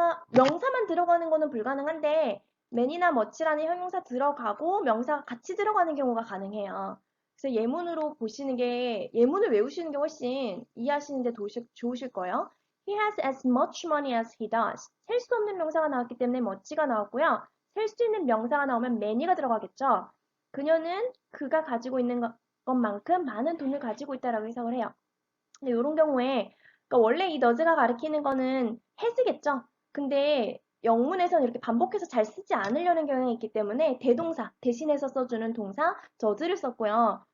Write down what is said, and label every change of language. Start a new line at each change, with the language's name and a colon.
Korean: 명사만 들어가는 거는 불가능한데, man이나 much라는 형용사 들어가고 명사가 같이 들어가는 경우가 가능해요. 그래서 예문을 외우시는 게 훨씬 이해하시는데 좋으실 거예요.
English: He has as much money as he does.
Korean: 셀 수 없는 명사가 나왔기 때문에 much가 나왔고요. 셀 수 있는 명사가 나오면 many가 들어가겠죠. 그녀는 그가 가지고 있는 것만큼 많은 돈을 가지고 있다라고 해석을 해요. 근데 이런 경우에 그러니까 원래 이 너즈가 가리키는 거는 has겠죠. 근데 영문에서는 이렇게 반복해서 잘 쓰지 않으려는 경향이 있기 때문에 대동사 대신해서 써주는 동사 does를 썼고요.